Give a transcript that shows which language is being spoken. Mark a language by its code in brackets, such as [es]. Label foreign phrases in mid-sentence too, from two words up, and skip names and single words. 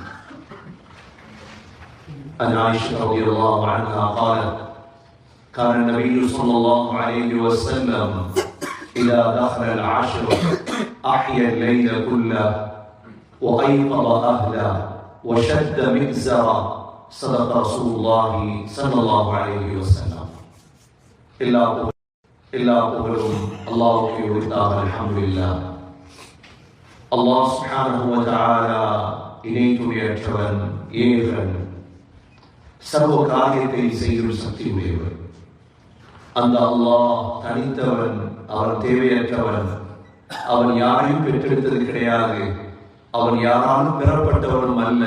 [ar] عن عائشة رضي الله عنها قالت كان النبي صلى الله عليه وسلم إذا دخل العشر أحيا الليل كله وأيقظ أهله وشد مئزرا صدق رسول الله صلى الله عليه وسلم. [ta] எல்லா புகழும் அல்லாஹ்வுக்கு உரித்தாகும். அல்ஹம்துலில்லாஹ். [ar] الله سبحانه وتعالى [ta] இணை துணையற்றவன், ஏகன், சர்வ காரியத்தை செய்யும் சக்தி உடையவர். அந்த அல்லாஹ் தனித்தவன், அவன் தேவையற்றவன், அவன் யாரையும் பெற்றெடுத்தது கிடையாது, அவன் யாராலும் பெறப்பட்டவனும் அல்ல.